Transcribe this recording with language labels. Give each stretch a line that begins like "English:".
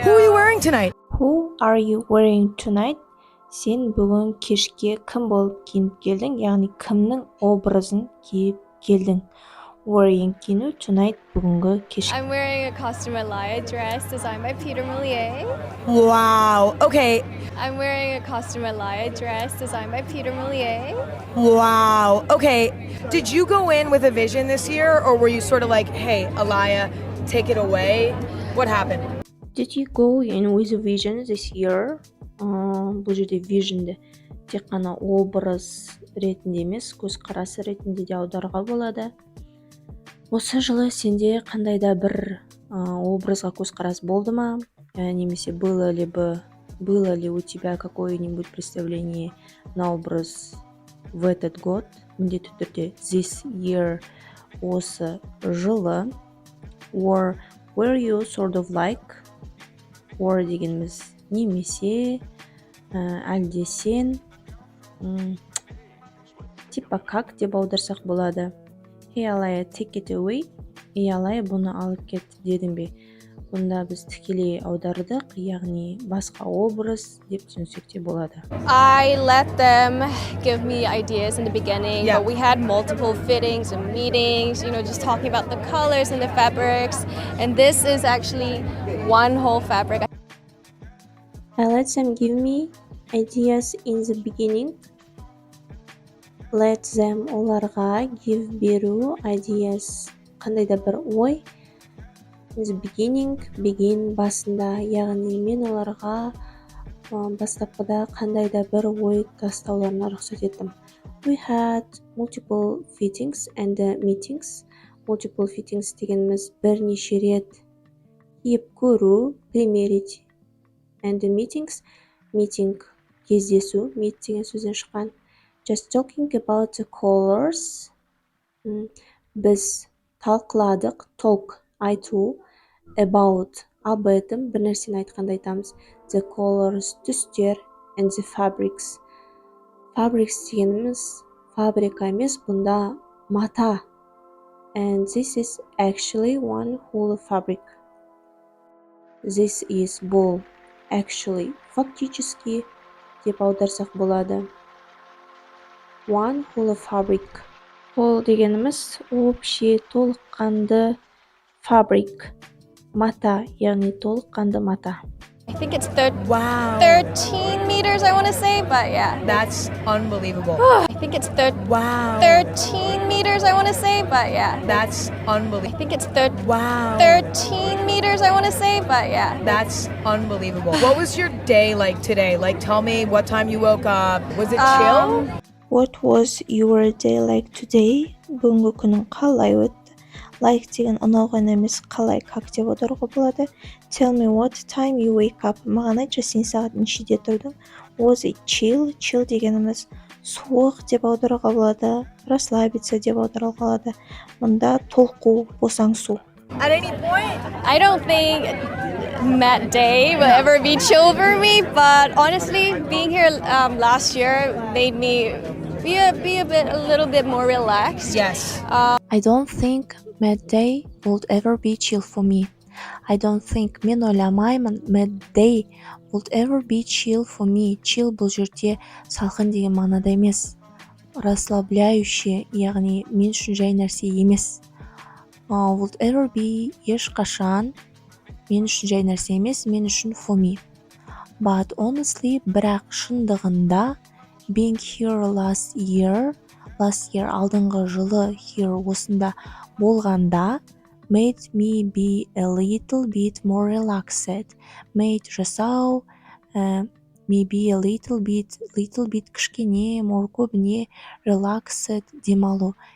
English: Who are you wearing tonight? Who are you wearing tonight?
Kazakh: Сен бүгін кешке кім болып киініп келдің, яғни кімнің образын киіп келдің.
English: Wearing
Kazakh: киіну
English: tonight
Kazakh: бүгінгі кешке.
English: I'm wearing a costume Alaya dress designed by Peter Moulier. Wow. Okay. I'm wearing a costume Alaya dress designed by Peter Moulier. Wow. Okay. Did you go in with a vision this year, or were you sort of like, hey, Alaya, take it away? What happened? Did you go in with a vision this year?
Kazakh: Бұл жерде visionді тек қана образ ретінде емес, көзқарасы ретінде де аударуға болады. Осы жылы сенде қандай да бір образға көзқарас болды ма? Немесе
Russian: было ли у тебя какое-нибудь представление на образ в этот год?
Kazakh: Міндетті түрде
English: this year,
Kazakh: осы жылы.
English: Or were you sort of like? Or
Kazakh: дегеніміз немесе, әлде сен,
Russian: типа как
Kazakh: деп аударсақ болады.
English: Hey Alaya, take it away.
Kazakh: Ей Alaya, бұны алып кет дедің бе? Бұнда біз тікелей аудардық, яғни басқа образ деп түсінсек те болады.
English: I let them give me ideas in the beginning, Yeah. but we had multiple fittings and meetings, just talking about the colors and the fabrics. And this is actually one whole fabric. I let them give me ideas in the beginning. Let them
Kazakh: оларға
English: give
Kazakh: беру
English: ideas
Kazakh: қандай да бір ой.
English: In the beginning, begin
Kazakh: басында, яғни мен оларға бастапқыда қандай да бір ой тастауларына рұқсат еттім.
English: We had multiple fittings and meetings. Multiple fittings
Kazakh: дегеніміз бірнеше рет киіп көру,
Russian: примерить.
English: And meetings, meeting
Kazakh: кездесу,
English: meet
Kazakh: деген сөзден шыққан.
English: Just talking about the colors.
Kazakh: Біз талқыладық,
English: talk,
Kazakh: айту,
English: about,
Russian: об этом,
Kazakh: бір нәрсені айтқанда айтамыз.
English: The colors,
Kazakh: түстер,
English: and the fabrics.
Kazakh: Fabrics дегеніміз фабрика емес, бұнда мата.
English: And this is actually one whole fabric. This is
Kazakh: бұл.
English: Actually,
Russian: фактически
Kazakh: деп аударсақ болады.
English: One whole fabric. Whole
Kazakh: дегеніміз
Russian: общий,
Kazakh: толыққанды fabric. Мата, яғни толыққанды мата.
English: I think it's Wow. 13 meters, I want to say, but yeah. That's unbelievable. I think it's Wow. 13 meters, I want to say, but yeah. That's I unbelievable. think it's Wow. 13 meters, I want to say, but yeah. That's unbelievable. What was your day like today? Like, tell me what time you woke up. Was it chill? What was your day like today?
Kazakh: Бүгінгі күнің қалай өтті?
English: Like
Kazakh: деген ұнауған емес, қалай,
Russian: как
Kazakh: деп аударуға болады.
English: Tell me what time you wake up.
Kazakh: Маған айтшы, сен сағат нешеде тұрдың?
English: Was it chill?
Kazakh: Chill дегеніміз суық деп аударуға болады.
Russian: Расслабиться
Kazakh: деп аударуға болады. Мұнда толқу, босаңсу.
English: At any point? I don't think that day will ever be chill for me, but honestly, being here last year made me be a little bit more relaxed. Yes. I don't think mad day would ever be chill for me. I don't think,
Kazakh: мен ойламаймын,
English: mad day would ever be chill for me. Chill
Kazakh: бұл жерде салқын деген мағынада емес.
Russian: Расслабляющий,
Kazakh: яғни мен үшін жай нәрсе емес.
English: Would ever be
Kazakh: ешқашан мен үшін жай нәрсе емес, мен үшін
English: for me. But honestly,
Kazakh: бірақ шындығында
English: being here last year
Kazakh: алдыңғы жылы
English: here
Kazakh: осында болғанда
English: made me be a little bit more relaxed. Made
Kazakh: жасау,
English: me be a little bit
Kazakh: кішкене,
English: more
Kazakh: көбіне,
English: relaxed
Kazakh: демалу.